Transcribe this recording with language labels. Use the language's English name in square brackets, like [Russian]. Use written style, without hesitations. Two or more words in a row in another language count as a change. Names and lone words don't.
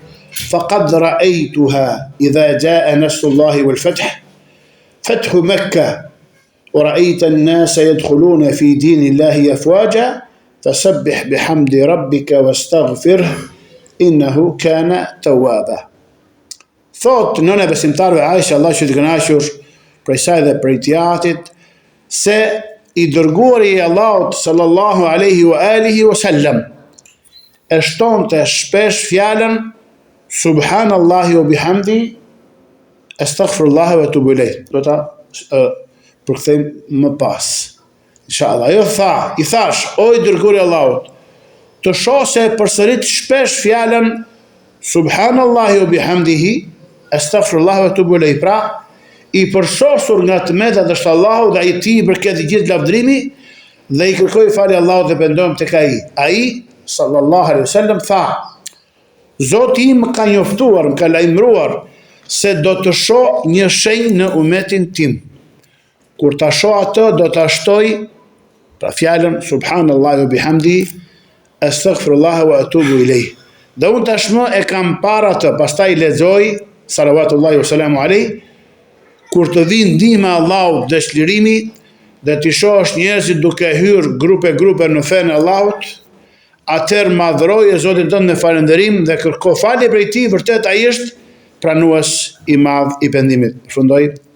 [Arabic] فقد رأيتها إذا جاء نصر الله والفتح، فتح مكة، ورأيت الناس يدخلون في دين الله أفواجا فسبح بحمد ربك واستغفره إنه كان توابا. [Albanian] Thot nëna e besimtarëve Aisha, Allah që të kënaqur prej saj dhe prej tij, se i dërguari i Allahut [Arabic] صلى الله عليه وعلى آله وسلم [Albanian] e shtonte shpesh fjalën [Arabic] سبحان الله وبحمده أستغفر الله وأتوب إليه. [Albanian] Do ta përkthejmë më pas, inshallah. Jo i thash, o i dërguari i Allahut, të shoh se përsërit shpesh fjalën [Arabic] سبحان الله وبحمده أستغفر الله وأتوب إليه. [Albanian] Pra, i përshosur nga tmetat është Allahu dhe ai i përket gjithë lavdërimi dhe i kërkoi falje Allahut dhe pendohem tek ai. Ai [Arabic] صلى الله عليه وسلم [Albanian] tha: Zoti im më ka njoftuar, më ka lajmëruar se do të shoh një shenjë në umetin tim. Kur ta shoh atë, do ta shtoj pra fjalën [Arabic] سبحان الله وبحمده أستغفر الله وأتوب إليه. [Albanian] Dhe unë tashmë e kam para të, pastaj lexoj [Arabic] صلوات الله وسلامه عليه, [Albanian] kur të vinë ndihma e Allahut dhe çlirimi, dhe ti shohësh njerëzit duke hyrë grupe në fenë e Allahut, atëherë madhroje Zotin tënd me falënderim dhe kërko falje prej tij, vërtet ai është pranues i madh i pendimit.